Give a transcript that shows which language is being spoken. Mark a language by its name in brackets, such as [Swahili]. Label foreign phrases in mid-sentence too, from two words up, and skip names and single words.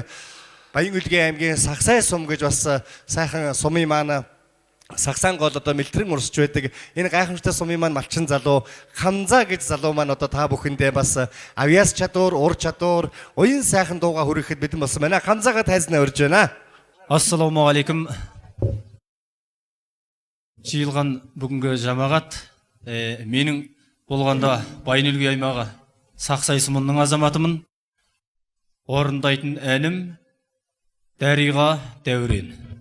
[Mongolian] Баян хөлгийн аймгийн Сагсай сум гэж бас сайхан сумын маань Сагсан гол одоо мэлтрэн урсч байдаг. Энэ гайхамшигтай сумын маань Малчин залуу Хамза гэж залуу маань одоо та бүхэндээ бас авьяас чадвар, ур чадвар, уян сайхан дууга хүргэхэд бэлэн болсон байна. Хамзаага тайзнаа урьж байна. [Arabic] السلام عليكم. [Kazakh] Жиылған бүгінгі жамағат менің болғанда Баян өлгей аймағы Сақсай сумының азаматымын. Орындайтын әнім Дәриға Дәурен.